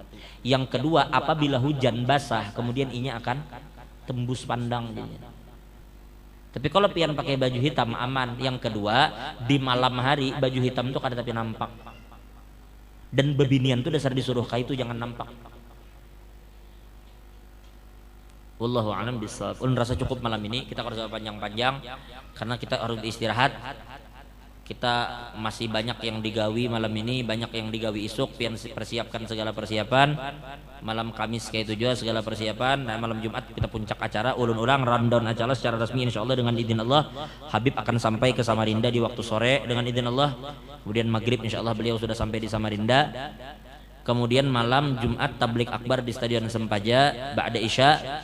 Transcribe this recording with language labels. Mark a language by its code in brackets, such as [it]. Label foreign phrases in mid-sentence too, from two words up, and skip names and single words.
[bjn] Yang kedua, apabila hujan basah kemudian inya akan tembus pandang. Tapi kalau pian pakai baju hitam aman. Yang kedua, di malam hari baju hitam itu kada tapi nampak. Dan bebinian itu dasar disuruh kai itu jangan nampak. [ar] Wallahu a'lam bishawab. [bjn] Ulun rasa cukup malam ini, kita harus panjang-panjang karena kita harus istirahat. Kita masih banyak yang digawi malam ini, banyak yang digawi isuk, pian persiapkan segala persiapan. Malam Kamis kayak itu juga segala persiapan. Nah, malam Jumat kita puncak acara, ulun ulang rundown acara secara resmi insyaallah dengan izin Allah. Habib akan sampai ke Samarinda di waktu sore dengan izin Allah. Kemudian maghrib insyaallah beliau sudah sampai di Samarinda. Kemudian malam Jumat tablik akbar di Stadion Sempaja [ar] ba'da Isya.